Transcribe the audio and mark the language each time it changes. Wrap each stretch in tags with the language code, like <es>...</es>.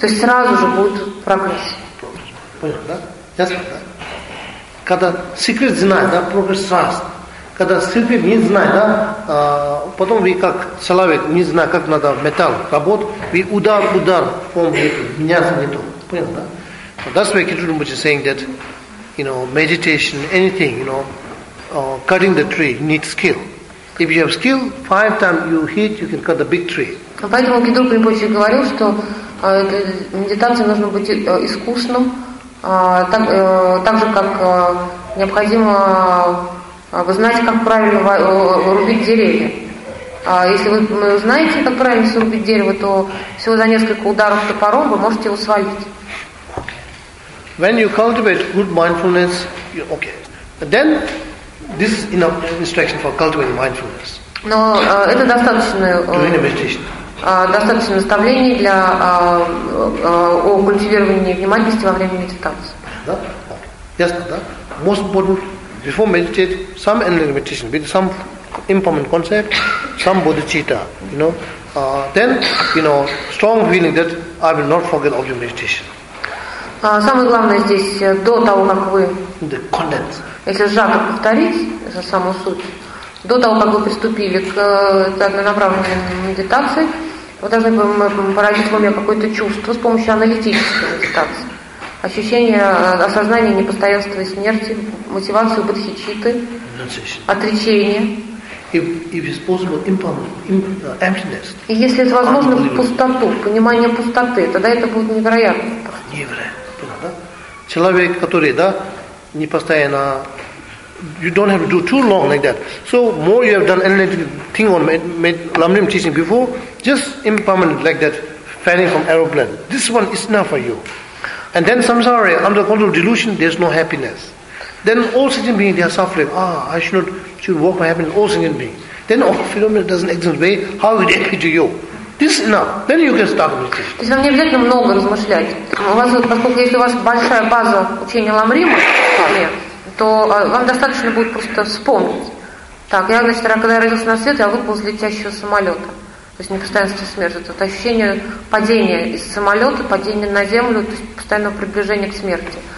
<ru>То есть сразу же будет прогресс. Прогресс. Понятно, да? Когда секрет знает, да, прогресс сразу. Когда секрет не знает, да, потом вы как человек, не знаю, как надо металл работать, вы удар, он меняется не то. Понятно, да?</ru> <en>That's why Kitchen Rinpoche is saying that, you know, meditation, anything, you know, cutting the tree needs skill. If you have skill, five times you hit, you can cut the big tree.</en> <ru>Поэтому Кидур Кринпоче говорил, что медитация нужно быть искусным, так же, как необходимо вы знаете, как правильно рубить деревья. Если вы знаете, как правильно срубить дерево, то всего за несколько ударов топором вы можете его свалить.</ru> <en>When you cultivate good mindfulness, okay. Then this is enough instruction for cultivating mindfulness.</en> <ru>Но это достаточное наставление для о культивировании внимательности во время медитации. Да?</ru> <en>Okay.</en> <ru>Ясно, да?</ru> <en>Most important before meditate, some analytical meditation with some impermanent concept, some bodhicitta, you know. Then, you know, strong feeling that I will not forget object meditation.</en> <ru>Самое главное здесь до того, как вы</ru> <en>the content.</en> <ru>Если сжато повторить за саму суть, до того, как вы приступили к однонаправленной медитации, вы должны поразить в уме какое-то чувство с помощью аналитической медитации. Ощущение осознания непостоянства и смерти, мотивацию бодхичитты, отречение.</ru> <en>If it's possible, emptiness.</en> <ru>И если это возможно, пустоту, понимание пустоты, тогда это будет невероятно. Невероятно. человек, который, да, не постоянно,</ru> <en>you don't have to do too long like that. So more you have done anything on Lamrim teaching before, just impermanent like that, fanning from aeroplane. This one is enough for you. And then samsara, under control of delusion, there's no happiness. Then all sentient beings, they are suffering. Ah, I should work my happiness, all sentient beings. Then all phenomena doesn't exist way, how would it appear to you? This is enough. Then you can start with this.</en> <ru>То есть вам не обязательно много размышлять. У вас, поскольку если у вас большая база учения Ламрима, то вам достаточно будет просто вспомнить. Так, я, значит, когда я родился на свет, я выпал из летящего самолета. То есть непостоянство смерти. Это ощущение падения из самолета, падения на землю, то есть постоянного приближения к смерти.</ru>